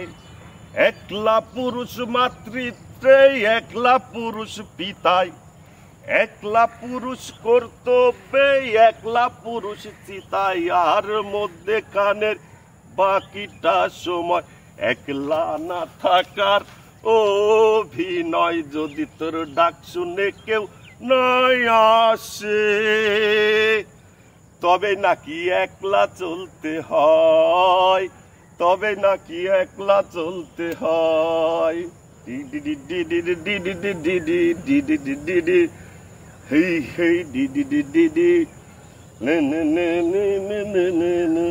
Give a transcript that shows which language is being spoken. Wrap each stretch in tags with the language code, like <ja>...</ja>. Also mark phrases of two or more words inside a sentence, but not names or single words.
<bn>একলা পুরুষ মাতৃত্বে, একলা পুরুষ পিতায়, একলা পুরুষ কর্তব্যে, একলা পুরুষ চিতায়, আর মধ্যে কানের বাকিটা সময় একলা না থাকার অভিনয়। যদি তোর ডাক শুনে কেউ নয় আসে, তবে নাকি একলা চলতে হয়, তবে নাকি একলা চলতে হয়। হেই হেই ডি ডি ডি ডি ডি নে নে নে নে নে নে নে নে।</bn>